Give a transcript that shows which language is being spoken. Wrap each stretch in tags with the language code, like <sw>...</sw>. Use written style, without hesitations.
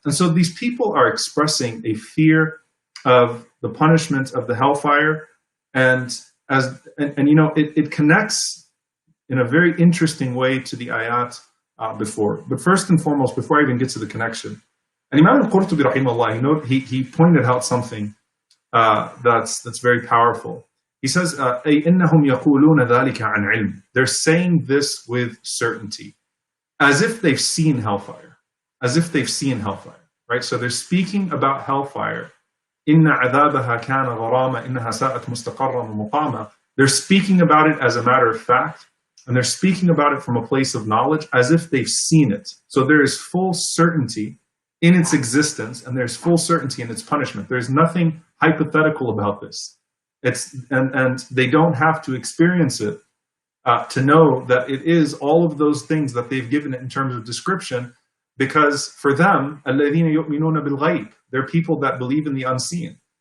<en>And so these people are expressing a fear of the punishment of the hellfire, and you know, it connects in a very interesting way to the ayat before. But first and foremost, before I even get to the connection, and Imam al-Qurtubi rahimahullah, he pointed out something that's very powerful. He says,</en> <ar>أي إنهم يقولون ذلك عن علم.</ar> <en>They're saying this with certainty, as if they've seen hellfire, as if they've seen hellfire, right? So they're speaking about hellfire.</en> <ar>إن عذابها كان غراما إنها ساءت مستقرا ومقاما.</ar> <en>They're speaking about it as a matter of fact, and they're speaking about it from a place of knowledge, as if they've seen it. So there is full certainty in its existence, and there's full certainty in its punishment. There's nothing hypothetical about this. And they don't have to experience it to know that it is all of those things that they've given it in terms of description, because for them,</en> <ar>الَّذِينَ يُؤْمِنُونَ بِالْغَيْبِ,</ar> <en>they're people that believe in the unseen.</en>